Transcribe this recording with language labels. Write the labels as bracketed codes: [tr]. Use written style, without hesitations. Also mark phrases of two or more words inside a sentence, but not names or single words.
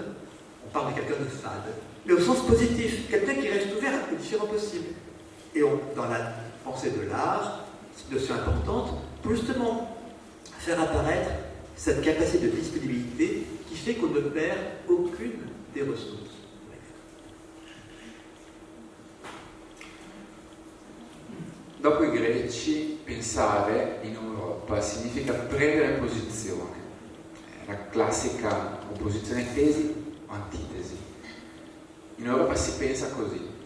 [fr] On parle de quelqu'un de fade, mais au sens positif, quelqu'un qui reste ouvert aux différents possibles. Et dans la pensée de l'art, c'est une notion importante pour justement faire apparaître cette capacité de disponibilité qui fait qu'on ne perd aucune des ressources. [it] Dopo i greci, pensare in Europa significa prendere posizione. La classica opposizione tesi o antitesi. In Europa si pensa così.